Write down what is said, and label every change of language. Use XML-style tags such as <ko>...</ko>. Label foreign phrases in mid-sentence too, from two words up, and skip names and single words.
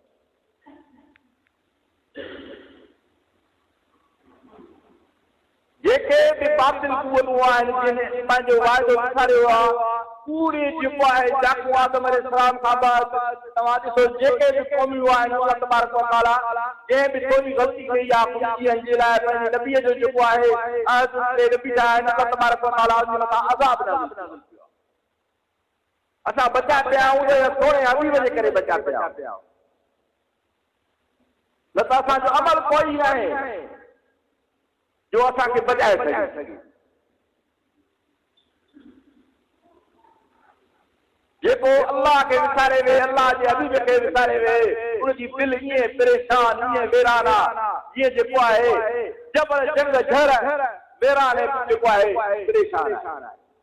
<sd>जेके भी बातिल क़ुवतूं आहिनि जिन पंहिंजो वाइदो विसारियो आहे, पूरी जेको आहे याकूब आदम अलैहिस्सलाम खां बाद तव्हां ॾिसो जेके भी क़ौमियूं आहिनि अल्लाह तबारक व तआला जंहिं भी थोरी ग़लती कई आहे ख़ुदीअ जे लाइ पंहिंजे नबीअ जो जेको आहे नबी आहिनि अल्लाह तबारक व तआला उन मथां अज़ाब नाज़िल कयो। असां बचा पिया आहियूं सोणे हबीब जे करे बचा पिया आहियूं, न त असांजो अमल कोई न आहे जो असांखे बचाए सघे। जेको अल्लाह के विसारे वे, अल्लाह जे हबीब के विसारे वे, उनजी दिल ईअं परेशान ईअं वेरान आहे जीअं जेको आहे जबल जंग झड़ वेरान जेको आहे परेशान आहे।</sd>